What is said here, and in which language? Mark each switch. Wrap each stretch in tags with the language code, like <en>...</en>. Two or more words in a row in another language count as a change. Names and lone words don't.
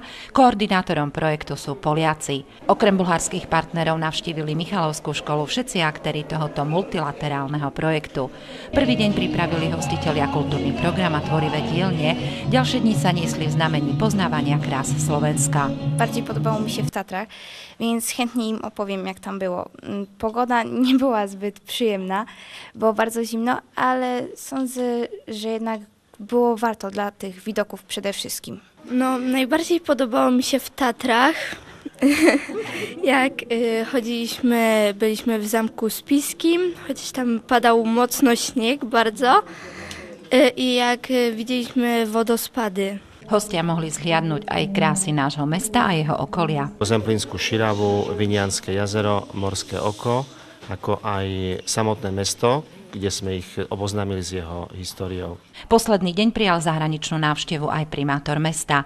<sk>Koordinátorom projektu sú Poliaci. Okrem bulharských partnerov navštívili Michalovskú školu všetci aktéri tohoto multilaterálneho projektu. Prvý deň pripravili hostitelia kultúrny program a tvorivé dielne. Ďalšie dni sa niesli v znamení poznávania krás Slovenska.</sk> <pl>Bardziej podobało mi się w Tatrach, więc chętnie im opowiem, jak tam było. Pogoda nie była zbyt przyjemna, było bardzo zimno, ale sądzę, że jednak było warto dla tych widoków przede wszystkim. No, najbardziej podobało mi się w Tatrach, jak byliśmy w Zamku Spiskim, chociaż tam padał mocno śnieg bardzo i jak widzieliśmy wodospady.</pl> <sk>Hostia mohli zhliadnúť aj krásy nášho mesta a jeho okolia. Zemplínsku Širavu, Vinianske jazero, Morské oko, ako aj samotné mesto, kde sme ich oboznámili s jeho históriou. Posledný deň prijal zahraničnú návštevu aj primátor mesta.</sk>